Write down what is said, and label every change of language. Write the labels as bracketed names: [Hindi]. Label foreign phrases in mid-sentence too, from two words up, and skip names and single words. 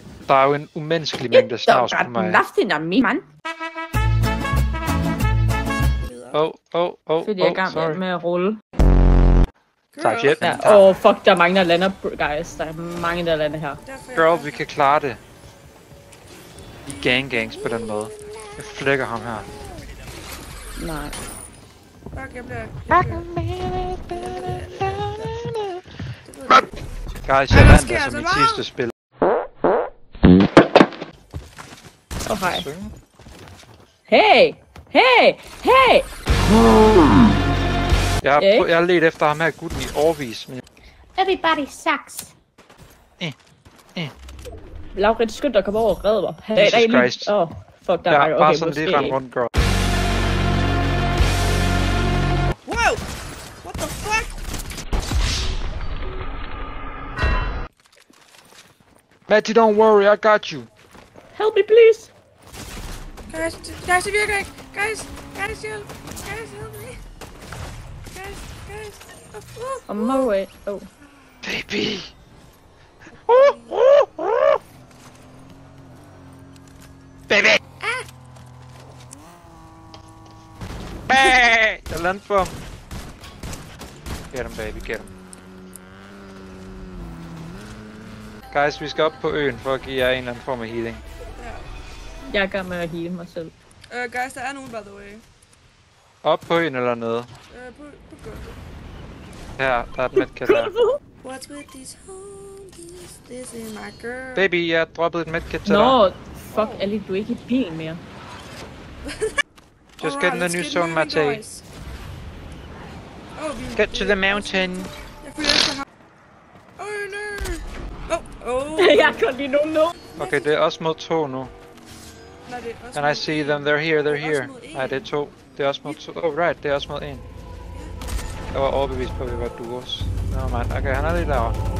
[Danish] der er jo en umenneskelig mængde snavs på mig. [English] Nothing on me, man. [Danish] Fordi jeg er i gang med at rulle. Tak, shit. Ja, fuck, der er mange, der lander, guys. Der er mange, der lander her. Girl, vi kan klare det. I gangs på den måde. Jeg flækker ham her. Nej. Fuck, jeg bliver... Guys, jeg vandt altså mit sidste spil. Hej. [English] Hey! Hey! Hey! [Danish] Jeg har let efter ham her gutten i årvis, men... [English] Everybody sucks. [Danish] Laurits, skynd dig, kom over og redde mig. [English] Jesus Christ. [Danish] Fuck, der er bare sådan lige rende rundt, girl. [English] Wow! What the fuck? Matty, don't worry, I got you. Help me, please. [Danish] Guys, det virker ikke. [English] Guys, help. Guys, help me. Guys. On my way. Oh. Baby. Baby. [Danish] Hey! Jeg landte på ham. [English] Get him, baby, get him. [Danish] Guys, vi skal op på øen for at give jer en eller anden form af healing. Jeg er i gang med at heale mig selv. Guys, der er nogen, [English] by the way. [Danish] Op på øen eller nede? På gulvet. Her, der er et medkit der. [English] What's with these homies? This is my girl. [Danish] Baby, jeg droppede et medkit til dig. Nå, fuck, Ali, du er ikke i bilen mere. [English] Just get in the new zone, Matty. Get to the mountain. [Danish] Jeg følger efter ham. [English] Oh no. [Danish] Jeg kan lige nu. Okay, det er også mod 2 nu. Nej, det er også [English] Can I see them? They're here. [Danish] Nej, det er 2. Det er også mod 2. [English] Oh, right, [Danish] det er også mod 1. Jeg var overbevist på, at vi var duos. [English] No man, [Danish] okay, han er lige lavere.